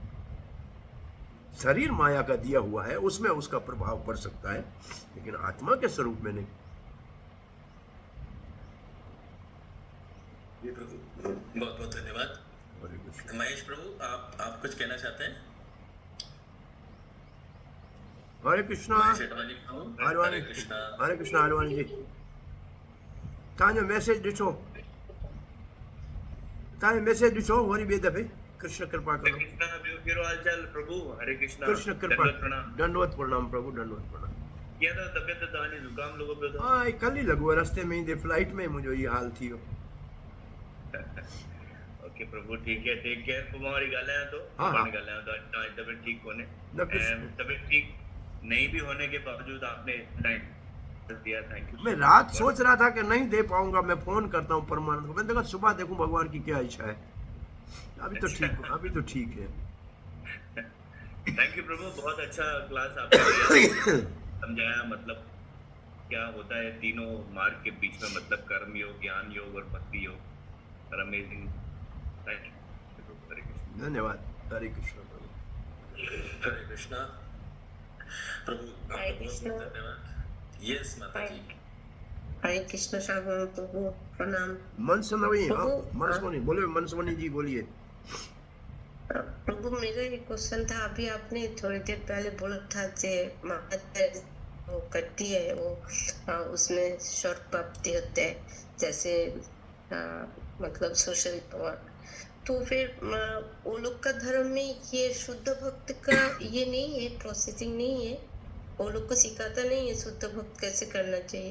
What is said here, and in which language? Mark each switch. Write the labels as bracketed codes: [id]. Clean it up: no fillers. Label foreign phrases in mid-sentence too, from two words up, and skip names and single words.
[hi] शरीर माया का दिया हुआ है, उसमें उसका प्रभाव पड़ सकता है, लेकिन आत्मा के स्वरूप में नहीं। जी प्रभु, बहुत बहुत धन्यवाद। महेश प्रभु, आप कुछ कहना चाहते हैं? हरे कृष्णा। हरे कृष्णा। हरे कृष्णा [sd] हलवानी जी, तव्हांजो मैसेज ॾिठो वरी ॿिए दफ़े। [hi] कृष्ण कृपा करो। कृष्णा, [sd] ॿियो कहिड़ो हालचाल प्रभु? [hi] हरे कृष्णा। कृष्ण कृपा, दंडवत प्रणाम। दंडवत प्रणाम प्रभु, दंडवत प्रणाम। [sd] कीअं अथव तबियत? तव्हांजी ज़ुकाम लॻो पियो अथव? हाँ, कल ही लॻो, रस्ते में ईंदे फ्लाइट में मुंहिंजो इहो हाल थी वियो। [hi] ओके प्रभु, ठीक है, [en] take care. [sd] पोइ मां वरी ॻाल्हायां थो, हाँ। ॻाल्हायां थो। तव्हांजी तबियत ठीक कोन्हे, [hi] न कुछ ऐं तबियत ठीक नहीं भी होने के बावजूद आपने टाइम दिया, [en] thank you. [hi] मैं रात सोच रहा था कि नहीं दे पाऊंगा, मैं फोन करता हूँ परमानंद को, मैंने देखा सुबह देखूं भगवान की क्या इच्छा है। अभी तो ठीक है। [en] thank you [hi] प्रभु, बहुत अच्छा क्लास आपने दिया, समझाया मतलब क्या होता है तीनों मार्ग के बीच में, मतलब कर्म योग, ज्ञान योग और भक्ति योग। [en] amazing, thank you. [hi] हरे कृष्ण। धन्यवाद। हरे कृष्ण प्रभु। हरे कृष्णा प्रभु, आपका बहुत बहुत धन्यवाद। यस माता जी। हरे कृष्ण सागर प्रभु, प्रणाम मनसवनी, हाँ, प्रभु। मनसवनी बोले, मनसवनी जी बोलिए। प्रभु, मेरा एक क्वेश्चन था। अभी आपने थोड़ी देर पहले बोला था कि माता वो करती है, वो उसमें स्वर्ग प्राप्ति होते हैं, जैसे मतलब [en] social work. [hi] तो फिर वो लोग का धर्म में ये शुद्ध भक्त का ये नहीं है, प्रोसेसिंग नहीं है, वो लोग को सिखाता नहीं है शुद्ध भक्त कैसे करना चाहिए।